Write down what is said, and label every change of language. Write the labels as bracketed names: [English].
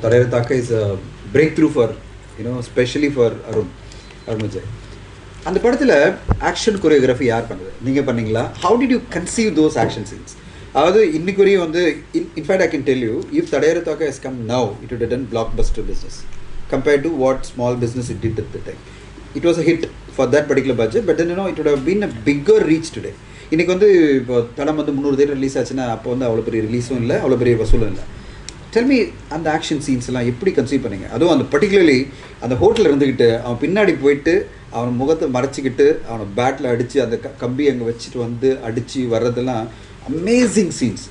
[English] Thadaiyara Thaakka is a breakthrough for specially for Arun Vijay. [Tamil] அந்த படத்தில் ஆக்ஷன் கொரியோகிராஃபி யார் பண்ணுது? நீங்கள் பண்ணீங்களா? [English] How did you conceive those action scenes? [Tamil] அதாவது இன்னைக்கு வரையும் வந்து [English] In fact I can tell you, if Thadaiyara Thaakka has come now, it would have done blockbuster business compared to what small business it did at the time. It was a hit for that particular budget, but then it would have been a bigger reach today. [Tamil] இன்றைக்கி வந்து இப்போ தடம் வந்து 300 theatre release ஆச்சுன்னா அப்போ வந்து அவ்வளோ பெரிய ரிலீஸும் இல்லை, அவ்வளோ பெரிய வசூலும் இல்லை. டெல்மி, அந்த ஆக்ஷன் சீன்ஸ்லாம் எப்படி கன்சீவ் பண்ணீங்க? அதுவும் அந்த பர்டிகுலர்லி அந்த ஹோட்டலில் இருந்துக்கிட்டு அவன் பின்னாடி போயிட்டு அவன் முகத்தை மறைச்சிக்கிட்டு அவனை பேட்டில் அடித்து அந்த கம்பி அங்கே வச்சுட்டு வந்து அடித்து வர்றதெல்லாம் அமேசிங் சீன்ஸ்.